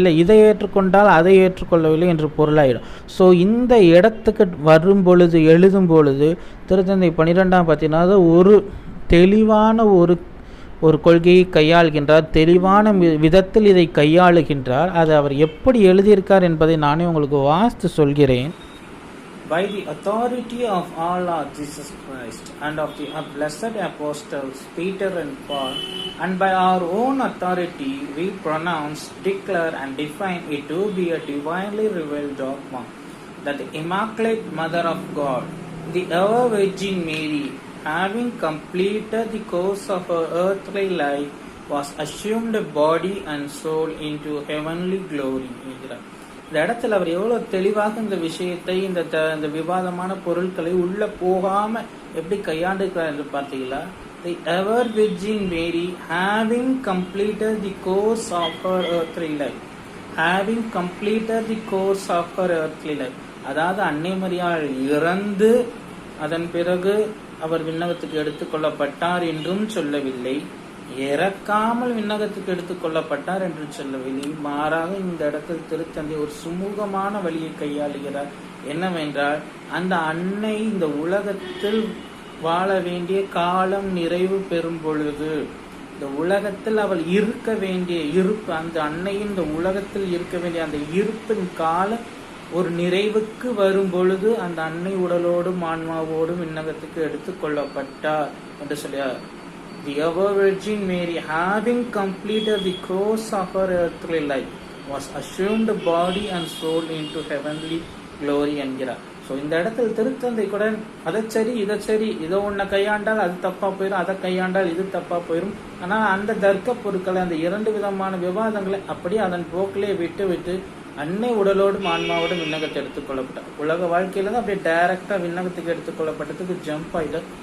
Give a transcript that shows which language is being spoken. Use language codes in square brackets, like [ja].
[ta] இல்லை இதை ஏற்றுக்கொண்டால் அதை ஏற்றுக்கொள்ளவில்லை என்று பொருளாகிடும். ஸோ இந்த இடத்துக்கு வரும் பொழுது எழுதும் பொழுது திருத்தந்தை 12ஆம் பத்தினாத ஒரு தெளிவான ஒரு கொள்கையை கையாளுகின்றார், தெளிவான விதத்தில் இதை கையாளுகின்றார். அதை அவர் எப்படி எழுதியிருக்கார் என்பதை நானே உங்களுக்கு வாசித்து சொல்கிறேன். [en] By the authority of our Lord Jesus Christ and of the blessed apostles Peter and Paul, and by our own authority we pronounce, declare and define it to be a divinely revealed dogma that the Immaculate Mother of God, the ever Virgin Mary, having completed the course of her earthly life, was assumed body and soul into heavenly glory. [ta] இந்த இடத்துல அவர் எவ்வளோ தெளிவாக இந்த விஷயத்தை இந்த விவாதமான பொருட்களை உள்ளே போகாமல் எப்படி கையாண்டுக்கிறார் என்று பார்த்தீங்களா? [en] The ever Virgin Mary, having completed the course of her earthly life, [ta] having completed the course of her earthly life, அதாவது அன்னை மரியாள் இறந்து அதன் பிறகு அவர் விண்ணகத்துக்கு எடுத்துக்கொள்ளப்பட்டார் என்றும் சொல்லவில்லை, இறக்காமல் விண்ணகத்துக்கு எடுத்துக்கொள்ளப்பட்டார் என்று சொல்லவில்லை. மாறாக இந்த இடத்தில் திருத்தந்தை ஒரு சுமூகமான வழியை கையாளுகிறார். என்னவென்றால், அந்த அன்னை இந்த உலகத்தில் வாழ வேண்டிய காலம் நிறைவு பெறும் பொழுது, இந்த உலகத்தில் அவள் இருக்க வேண்டிய இருப்பு, அந்த அன்னையின் இந்த உலகத்தில் இருக்க வேண்டிய அந்த இருப்பின் காலம் ஒரு நிறைவுக்கு வரும் பொழுது அந்த அன்னை உடலோடும் ஆன்மாவோடும் விண்ணகத்துக்கு எடுத்துக்கொள்ளப்பட்டார் என்று சொல்லியார். [en] The ever Virgin Mary, having completed the course of her earthly life, was assumed body and soul into heavenly glory [ta] என்கிறார். ஸோ இந்த இடத்துல திருத்தந்தை கூட அதை சரி இதை சரி, இதை ஒன்றை கையாண்டால் அது தப்பாக போயிடும், அதை கையாண்டால் இது தப்பாக போயிடும். ஆனால் அந்த தர்க்க பொருட்களை, அந்த 2 விதமான விவாதங்களை அப்படியே அதன் போக்கிலே விட்டு அன்னை உடலோடும் ஆன்மாவோடும் விண்ணகத்தை எடுத்துக்கொள்ளப்பட்டார். உலக வாழ்க்கையில தான் அப்படியே டைரக்டா விண்ணகத்துக்கு எடுத்துக்கொள்ளப்பட்டதுக்கு ஜம்ப் ஆயிட்டார்.